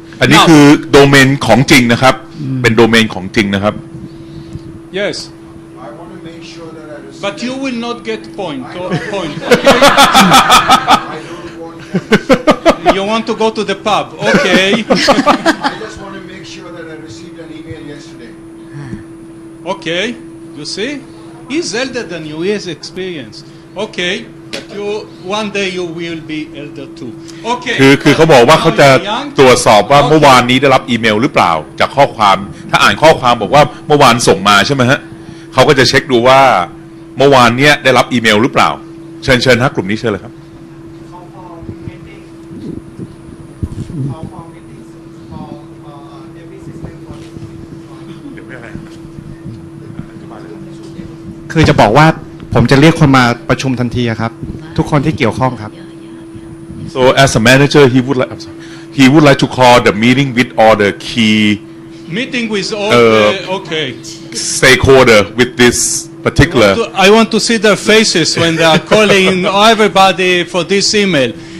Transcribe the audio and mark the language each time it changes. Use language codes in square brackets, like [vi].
[th] อันนี้คือโดเมนของจริงนะครับเป็นโดเมนของจริงนะครับ [en] Yes. But you will not get point. Okay? You want to go to the pub? Okay. I just want to make sure that I received an email yesterday. Okay. You see, he's elder than you. He has experience. Okay. But one day you will be elder too. Okay. [th] คือเขาบอกว่าเขาจะตรวจสอบว่าเมื่อวานนี้ได้รับอีเมลหรือเปล่าจากข้อความถ้าอ่านข้อความบอกว่าเมื่อวานส่งมาใช่ไหมฮะเขาก็จะเช็คดูว่าเมื่อวานเนี้ยได้รับอีเมลหรือเปล่าเชิญฮะกลุ่มนี้เชิญเลยครับ คือจะบอกว่าผมจะเรียกคนมาประชุมทันทีครับทุกคนที่เกี่ยวข้องครับ [en] So as a manager he would like to call the meeting with all the key meeting with all okay stakeholder with this particular I want to see their faces when they are calling everybody for this email.